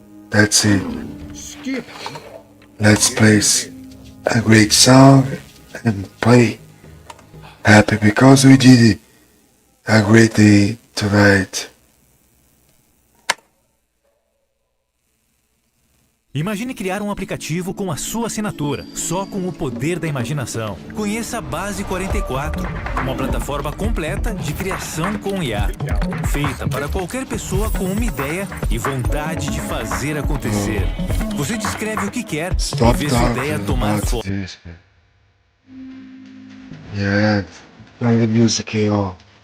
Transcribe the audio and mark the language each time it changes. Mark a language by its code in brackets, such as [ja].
[en] That's it. Let's play a great song and play happy because we did a great day tonight. [pt] Imagine criar um aplicativo com a sua assinatura, só com o poder da imaginação. Conheça a Base 44, uma plataforma completa de criação com IA, feita para qualquer pessoa com uma ideia e vontade de fazer acontecer. Você descreve o que quer e vê sua ideia tomar forma. [en] Yeah, play the music here.